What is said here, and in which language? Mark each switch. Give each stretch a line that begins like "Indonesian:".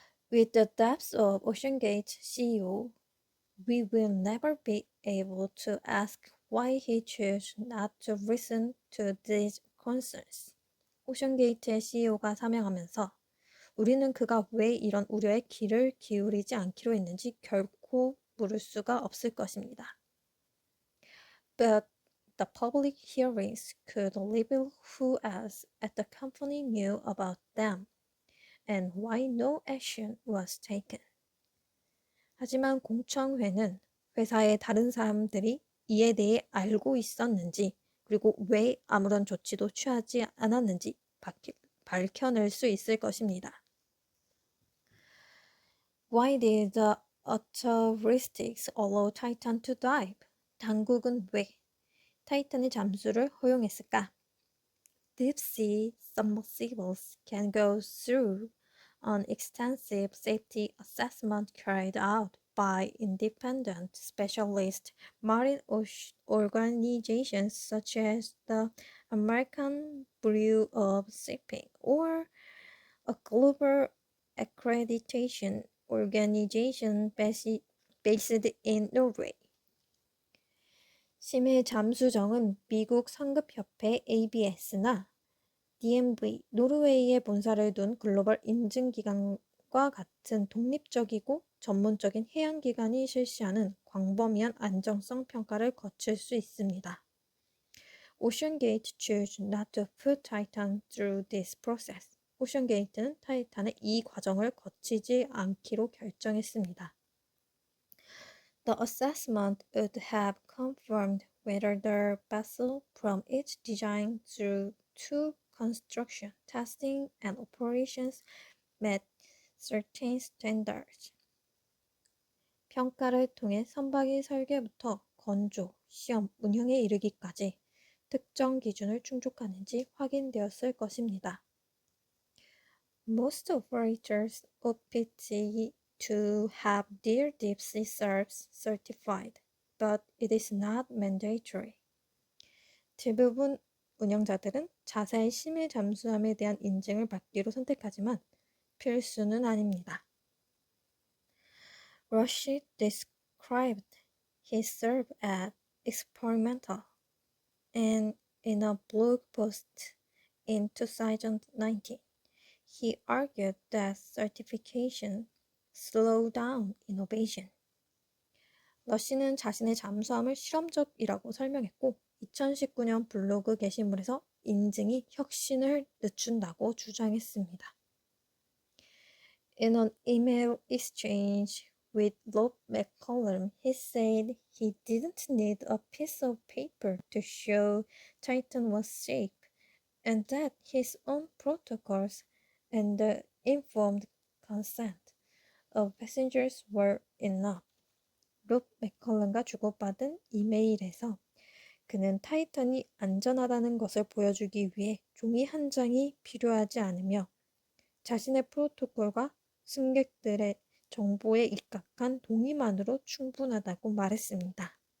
English: With the depths of OceanGate CEO, we will never be able to ask why he chose not to listen to these concerns.
Korean: 오션게이트의 CEO가 사명하면서 우리는 그가 왜 이런 우려에 귀를 기울이지 않기로 했는지 결코 물을 수가 없을 것입니다.
English: But the public hearings could reveal who else at the company knew about them and why no action was taken.
Korean: 하지만 공청회는 회사의 다른 사람들이 이에 대해 알고 있었는지 그리고 왜 아무런 조치도 취하지 않았는지 밝혀낼 수 있을 것입니다.
English: Why did the authorities allow Titan to dive?
Korean: 당국은 왜 타이탄의 잠수를 허용했을까?
English: Deep sea submersibles can go through an extensive safety assessment carried out by independent specialist marine organizations such as the American Bureau of Shipping or a global accreditation organization based in Norway.
Korean: 심해 잠수정은 미국 상급협회 ABS나 DNV, 노르웨이에 본사를 둔 글로벌 인증기관과 같은 독립적이고 전문적인 해양기관이 실시하는 광범위한 안정성 평가를 거칠 수 있습니다.
English: OceanGate chose not to put Titan through this process.
Korean: 오션게이트는 타이탄의 이 과정을 거치지 않기로 결정했습니다.
English: The assessment would have confirmed whether the vessel from its design through to construction, testing, and operations met certain standards.
Korean: 평가를 통해 선박의 설계부터 건조, 시험, 운영에 이르기까지 특정 기준을 충족하는지 확인되었을 것입니다.
English: Most operators opt to have their deep sea SURFs certified, but it is not mandatory.
Korean: 대부분 운영자들은 자사의 심해 잠수함에 대한 인증을 받기로 선택하지만 필수는 아닙니다.
English: Rush described his SURF as experimental, and in a blog post in 2019, he argued that certification slowed down innovation.
Korean: 러시는 자신의 잠수함을 실험적이라고 설명했고 2019년 블로그 게시물에서 인증이 혁신을 늦춘다고 주장했습니다.
English: In an email exchange with Rob McCollum, he said he didn't need a piece of paper to show Titan was safe, and that his own protocols and the informed consent of passengers were enough.
Korean: 롭 맥컬럼과 주고받은 이메일에서 그는 타이탄이 안전하다는 것을 보여주기 위해 종이 한 장이 필요하지 않으며 자신의 프로토콜과 승객들의 정보에 입각한 동의만으로 충분하다고 말했습니다.